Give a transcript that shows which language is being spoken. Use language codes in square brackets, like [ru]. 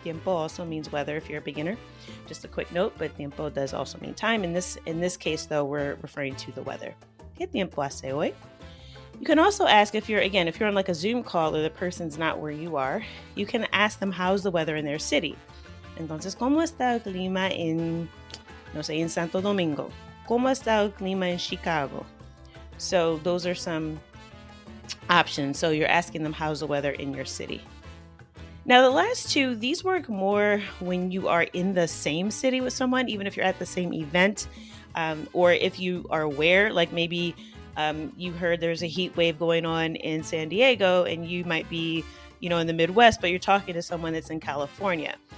[en] Tiempo also means weather if you're a beginner. Just a quick note, but tiempo does also mean time. In this case, though, we're referring to the weather. [es] ¿Qué tiempo hace hoy? [en] You can also ask if you're on like a Zoom call or the person's not where you are, you can ask them how's the weather in their city. [es] Entonces, ¿cómo está el clima en Santo Domingo? ¿Cómo está el clima en Chicago? [en] So those are some options. So you're asking them how's the weather in your city. Now, the last two, these work more when you are in the same city with someone, even if you're at the same event, or if you are aware, like maybe you heard there's a heat wave going on in San Diego and you might be, in the Midwest, but you're talking to someone that's in California.